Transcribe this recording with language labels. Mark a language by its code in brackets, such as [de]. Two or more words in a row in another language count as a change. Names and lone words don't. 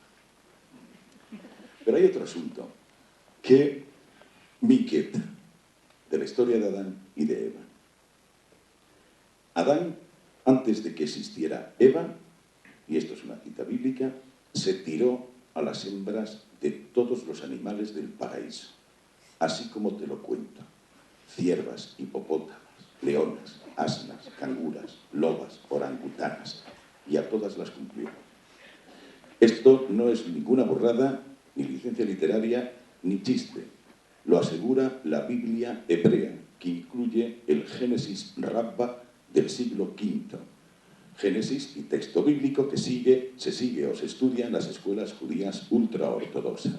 [es] Pero hay otro asunto que me inquieta de la historia de Adán y de Eva. Adán, antes de que existiera Eva, y esto es una cita bíblica, se tiró a las hembras de todos los animales del paraíso, así como te lo cuento: ciervas, hipopótamas, leonas, asnas, canguras, lobas, orangutanas, y a todas las cumplió. Esto no es ninguna burrada, ni licencia literaria, ni chiste. Lo asegura la Biblia hebrea, que incluye el Génesis Rabba del siglo V. Génesis y texto bíblico que se sigue o se estudia en las escuelas judías ultraortodoxas.